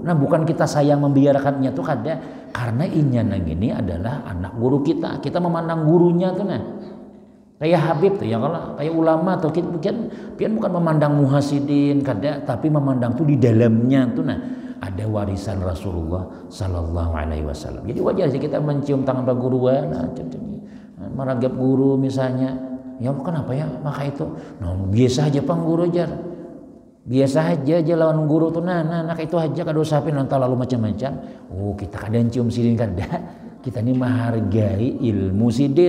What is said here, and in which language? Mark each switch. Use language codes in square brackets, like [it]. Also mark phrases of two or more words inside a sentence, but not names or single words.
[bjn] Nah bukan kita sayang membiarkannya tuh kada karena inya nang ini adalah anak guru kita memandang gurunya tuh nah. Kayak Habib tuh ya kalau kayak ulama tuh pian bukan memandang muhasidin kada tapi memandang tuh di dalamnya tuh nah ada warisan Rasulullah [ar] صلى الله عليه وسلم. [bjn] Jadi wajar sih kita mencium tangan pak guruan, meragap guru misalnya. Ya kenapa ya maka itu? Nah, biasa aja pang guru jar. Biasa aja lawan guru tuh nah itu aja kada usapin nonton lalu macam-macam. Oh, kita kadang cium sidin kada. Kita ini menghargai ilmu sidin.